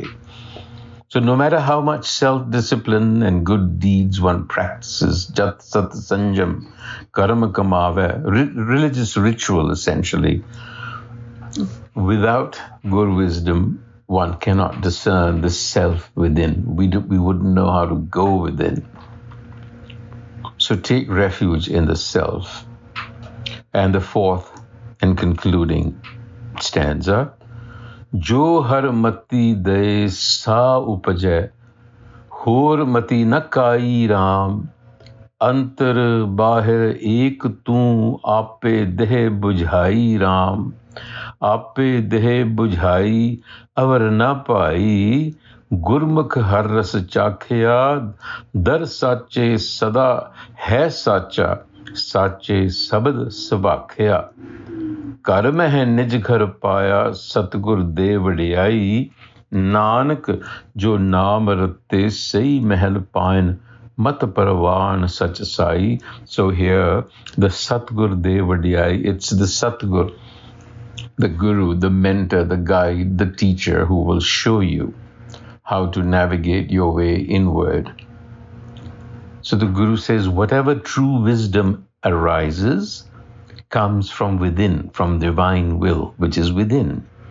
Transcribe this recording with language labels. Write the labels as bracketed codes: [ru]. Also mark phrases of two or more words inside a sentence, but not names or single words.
[en] So no matter how much self-discipline and good deeds one practices, [pa] ਜਤੁ ਸਤੁ ਸੰਜਮੁ, ਕਰਮ ਕਮਾਵੈ, [en] religious ritual essentially, without Guru wisdom, one cannot discern the self within. We wouldn't know how to go within. So take refuge in the self. And the fourth and concluding stanza, [pa] ਜੋ ਹਰਿ ਮਤਿ ਦੇਇ ਸਾ ਊਪਜੈ, ਹੋਰ ਮਤਿ ਨ ਕਾਈ ਰਾਮ, ਅੰਤਰਿ ਬਾਹਰਿ ਏਕੁ ਤੂ ਆਪੇ ਦੇਹਿ ਬੁਝਾਈ ਰਾਮ, ਆਪੇ ਦੇਹਿ ਬੁਝਾਈ ਅਵਰੁ ਨ ਪਾਈ, ਗੁਰਮੁਖਿ ਹਰਿ ਰਸੁ ਚਾਖਿਆ ਦਰਿ ਸਾਚੈ ਸਦਾ ਹੈ ਸਾਚਾ ਸਾਚੈ ਸਬਦਿ ਸੁਭਾਖਿਆ ਕਰ ਮਹਿ ਨਿਜ ਘਰਿ ਪਾਇਆ ਸਤਗੁਰ ਦੇਇ ਵਡਿਆਈ ਨਾਨਕ ਜੋ ਨਾਮਿ ਰਤੇ ਸਹੀ ਮਹਲੁ ਪਾਇਨਿ ਮਤਿ ਪਰਵਾਣੁ ਸਚੁ ਸਾਈ. [en] So here the [pa] ਸਤਗੁਰ ਦੇਇ ਵਡਿਆਈ, [en] it's the Satgur, the Guru, the mentor, the guide, the teacher who will show you how to navigate your way inward. So the Guru says, whatever true wisdom arises comes from within, from divine will, which is within.